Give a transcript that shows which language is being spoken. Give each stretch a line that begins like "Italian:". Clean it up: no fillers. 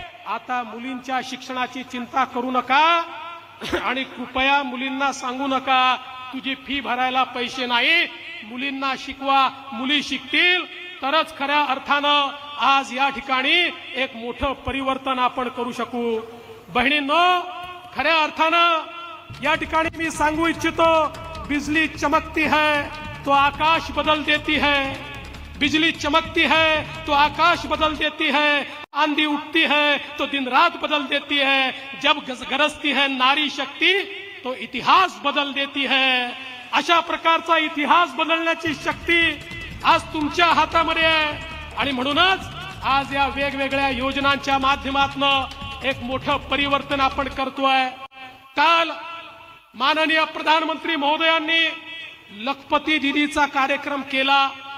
Marathi: आता मुलींच्या शिक्षणाची चिंता करू नका आणि कृपया मुलींना सांगू नका तुझी फी भरायला पैसे नाही, मुलींना शिकवा, मुली शिकतील तरच खऱ्या अर्थानं आज या ठिकाणी एक मोठं परिवर्तन आपण करू शकू. बहिणींनो, खऱ्या अर्थानं या ठिकाणी मी सांगू इच्छितो,
Hindi: बिजली चमकती है तो आकाश बदल देती है, बिजली चमकती है तो आकाश बदल देती है, आंधी उठती है तो दिन रात बदल देती है, जब गरजती है नारी शक्ती तो इतिहास बदल देती है.
Marathi: अशा प्रकारचा इतिहास बदलण्याची शक्ती आज तुमच्या हातामध्ये आहे. आणि म्हणूनच आज या वेगवेगळ्या योजनांच्या माध्यमातून एक मोठं परिवर्तन आपण करतोय. काल माननीय प्रधानमंत्री महोदयांनी लखपती दीदीचा कार्यक्रम केला.